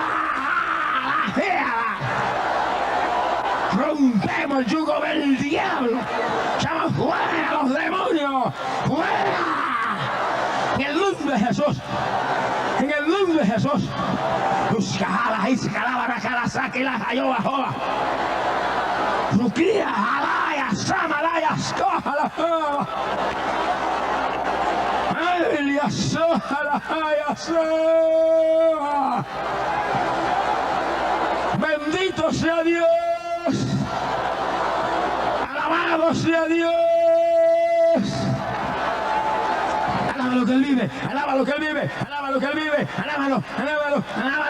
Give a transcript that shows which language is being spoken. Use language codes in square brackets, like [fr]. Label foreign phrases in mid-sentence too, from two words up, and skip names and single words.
[es] Rompemos el yugo del diablo. Echamos fuera los demonios. ¡Fuera! En el nombre de Jesús. En el nombre de Jesús. Busca y calabra, cara, saque la jayoba, joba. Ruquía, alaya, samalaya, escójala, joba. Elia, sójala, jaya, soja. Bendito sea Dios. Alabado sea Dios. lo que Él vive, alaba lo que Él vive, alaba lo que Él vive, alábalo, alábalo, alábalo.